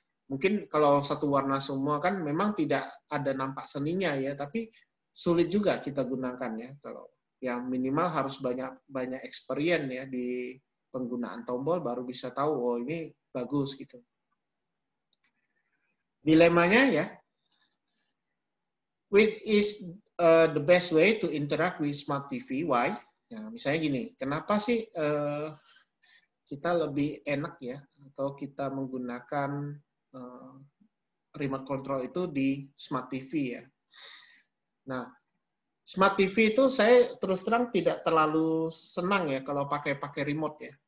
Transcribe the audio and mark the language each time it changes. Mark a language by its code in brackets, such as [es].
[id] Mungkin kalau satu warna semua kan memang tidak ada nampak seninya ya, tapi sulit juga kita gunakan ya. Kalau yang minimal harus banyak experience ya di penggunaan tombol baru bisa tahu oh ini bagus gitu. [en] Dilemanya ya, which is the best way to interact with smart TV? Why? [id] Nah, misalnya gini, kenapa sih kita lebih enak ya atau kita menggunakan remote control itu di smart TV ya. Nah, smart TV itu saya terus terang tidak terlalu senang ya kalau pakai remote ya.